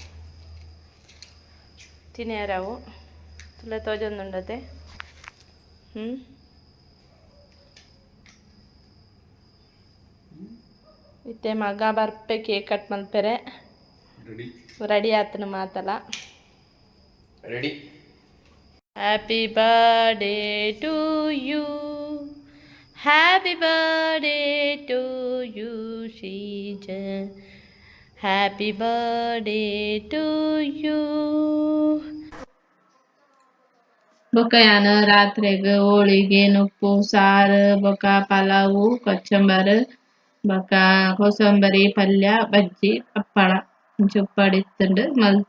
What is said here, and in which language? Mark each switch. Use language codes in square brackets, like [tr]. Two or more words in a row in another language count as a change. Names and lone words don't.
[tcy] ತಿನ್ಯಾರವು ತುಲೆ ತೋಜೊಂದುಂಡತೆ ಇತ್ತೆ ಮಗ ಬರ್ಪೆ [en] cake cut [tcy] ಮಲ್ಪೆರೆ ರೆಡಿ ಆತನ ಮಾತಲ್ಲ ರೆಡಿ [en] Happy birthday to you happy birthday to you Shreeja happy birthday to you [tcy] ಬೊಕ್ಕ ಯಾನು ರಾತ್ರೆಗ್ ಹೋಳಿಗೆ ನುಪ್ಪು ಸಾರು ಬೊಕ್ಕ ಪಲಾವು ಕೊಚ್ಚಂಬರ್ ಬೊಕ್ಕ ಕೋಸಂಬರಿ ಪಲ್ಯ ಬಜ್ಜಿ ಹಪ್ಪಳ ಉಪ್ಪಾಡಿತ್ತುಂಡು ಮಲ್ತೆ